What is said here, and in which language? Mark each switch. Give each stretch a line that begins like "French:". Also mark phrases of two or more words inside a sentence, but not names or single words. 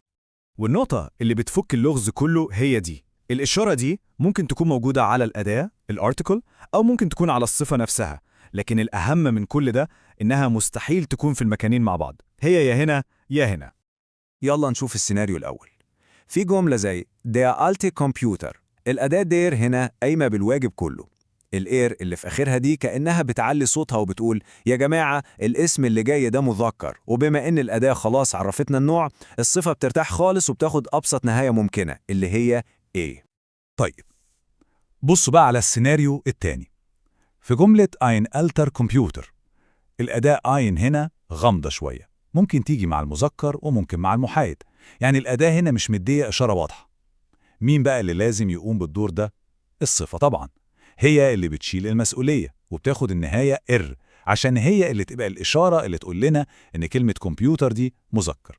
Arabic: والنقطة اللي بتفك اللغز كله هي دي. الإشارة دي ممكن تكون موجودة على الأداة الارتيكل، أو ممكن تكون على الصفة نفسها، لكن الأهم من كل ده إنها مستحيل تكون في المكانين مع بعض، هي يا هنا يا هنا. يلا نشوف السيناريو الأول. في جملة زي
German: der alte Computer،
Arabic: الأداة der هنا قايمة بالواجب كله. الإير اللي في آخرها دي كأنها بتعلي صوتها وبتقول يا جماعة الاسم اللي جاي ده مذكر، وبما إن الأداة خلاص عرفتنا النوع، الصفة بترتاح خالص وبتاخد أبسط نهاية ممكنة اللي هي إيه. طيب، بصوا بقى على السيناريو التاني. في جملة
German: ein alter Computer،
Arabic: الأداة ein هنا غامضة شوية، ممكن تيجي مع المذكر وممكن مع المحايد، يعني الأداة هنا مش مدية إشارة واضحة. مين بقى اللي لازم يقوم بالدور ده؟ الصفة طبعا، هي اللي بتشيل المسؤولية وبتاخد النهاية إر، عشان هي اللي تبقى الإشارة اللي تقول لنا إن كلمة كمبيوتر دي مذكر.